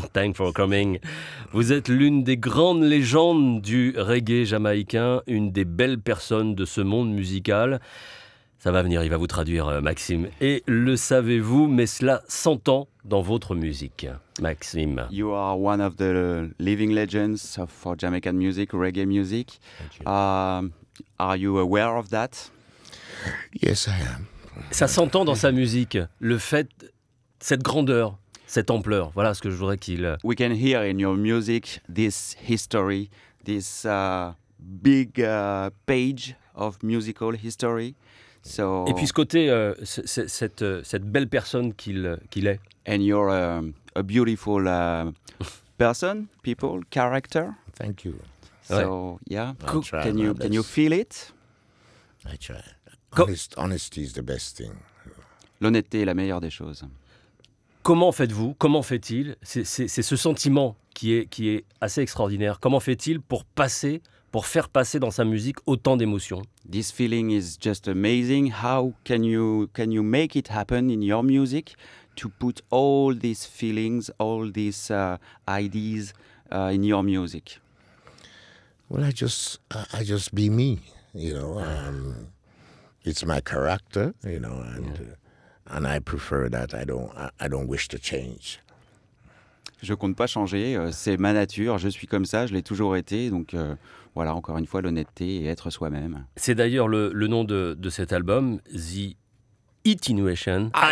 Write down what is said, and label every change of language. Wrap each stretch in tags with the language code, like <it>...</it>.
<en>Thanks for coming.</en> <fr>Vous êtes l'une des grandes légendes du reggae jamaïcain, une des belles personnes de ce monde musical. Ça va venir, il va vous traduire, Maxime. Et le savez-vous, mais cela s'entend dans votre musique, Maxime.</fr> <en>You are one of the living legends for Jamaican music, reggae music. Are you aware of that? Yes, I am.</en> <fr>Ça s'entend dans sa musique, le fait, cette grandeur, cette ampleur. Voilà ce que je voudrais qu'il...</fr> <en>We can hear in your music this history, this big page of musical history. So,</en> <fr>et puis ce côté, cette belle personne qu'il est.</fr> <en>And you're a beautiful person, people, character. Thank you. So yeah, Try can you feel it? I try. Honesty is the best thing.</en> <fr>L'honnêteté est la meilleure des choses. Comment faites-vous? Comment fait-il? C'est ce sentiment qui est assez extraordinaire. Comment fait-il pour faire passer dans sa musique autant d'émotions?</fr> <en>This feeling is just amazing. How can you make it happen in your music to put all these feelings, all these ideas in your music? Well, I just be me, you know. It's my character, you know, and I prefer that. I don't wish to change.</en> <fr>Je compte pas changer, c'est ma nature, je suis comme ça, je l'ai toujours été, donc voilà, encore une fois, l'honnêteté et être soi-même. C'est d'ailleurs le nom de cet album, The Itinuation.</fr>